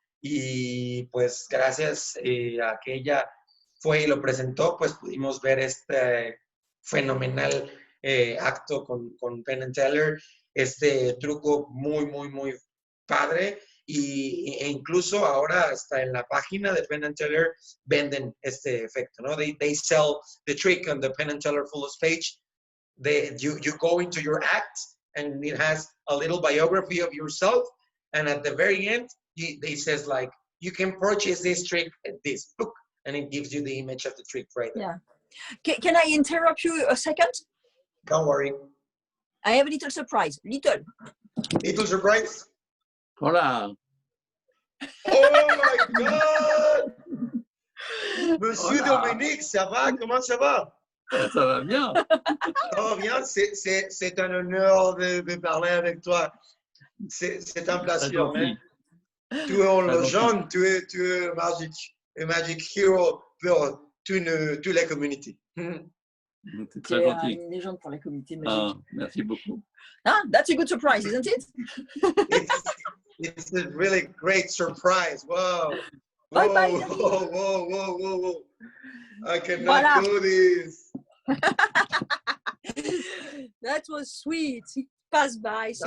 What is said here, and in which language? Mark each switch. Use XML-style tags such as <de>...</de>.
<es>Y pues gracias a que ella fue y lo presentó, pues pudimos ver este fenomenal acto con Penn and Teller, este truco muy, muy, muy padre. E incluso ahora hasta en la página de Penn and Teller venden este efecto, ¿no?</es> <en>They sell the trick on the Penn and Teller Fullest page. You go into your act and it has a little biography of yourself, and at the very end it says like, you can purchase this trick at this book, and it gives you the image of the trick right there. Yeah. Can I interrupt you a second? Don't worry. I have a little surprise. Little surprise?</en> <es>Hola.</es> <en>Oh my God!</en> <fr>Monsieur Dominique, ça va? Comment ça va? Ça va bien. Ça va bien, c'est un honneur de parler avec toi. C'est un plaisir. Hein? Tu es une légende, tu es un</fr> <en>magic hero</en> <fr>pour toute la communauté. C'est très gentil. Une légende pour la communauté magique. Merci beaucoup.</fr> <en>That's a good surprise, isn't it? It's a really great surprise. Wow. Bye Whoa, bye, whoa. I cannot do this. That was sweet. He passed by, so</en>